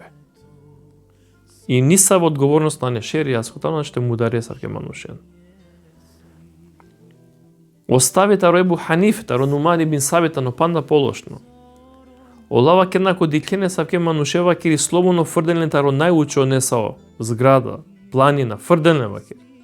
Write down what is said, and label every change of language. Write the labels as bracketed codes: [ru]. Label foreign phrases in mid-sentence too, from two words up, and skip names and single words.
[rom] И ниса во одговорност на нешерија, скотано што му даре савке манушен. Остави таро Ебу Ханиф, таро Нуман ибн Сабитано панда полошно. Олава кенако дикене савке манушева кири слободно фрделен таро најучо несао, зграда, планина, фрделен вакери.